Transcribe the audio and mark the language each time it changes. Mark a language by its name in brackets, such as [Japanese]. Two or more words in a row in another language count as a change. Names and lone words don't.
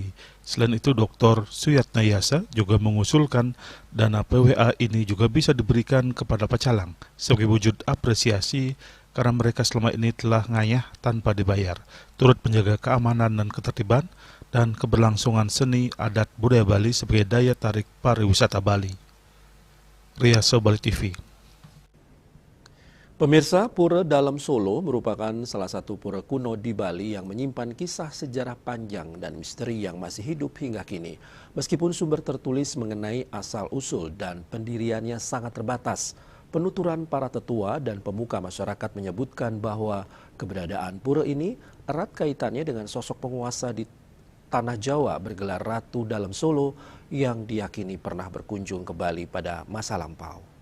[Indonesian] Selain itu, Dr. Suyatnayasa juga mengusulkan dana PWA ini juga bisa diberikan kepada pecalang sebagai wujud apresiasi karena mereka selama ini telah ngayah tanpa dibayar, turut menjaga keamanan dan ketertiban dan keberlangsungan seni adat budaya Bali sebagai daya tarik pariwisata Bali. Riyaso Bali TV. Pemirsa, Pura Dalam Solo merupakan salah satu pura kuno di Bali yang menyimpan kisah sejarah panjang dan misteri yang masih hidup hingga kini. Meskipun sumber tertulis mengenai asal-usul dan pendiriannya sangat terbatas, penuturan para tetua dan pemuka masyarakat menyebutkan bahwa keberadaan pura ini erat kaitannya dengan sosok penguasa di Tanah Jawa bergelar Ratu Dalam Solo yang diyakini pernah berkunjung ke Bali pada masa lampau.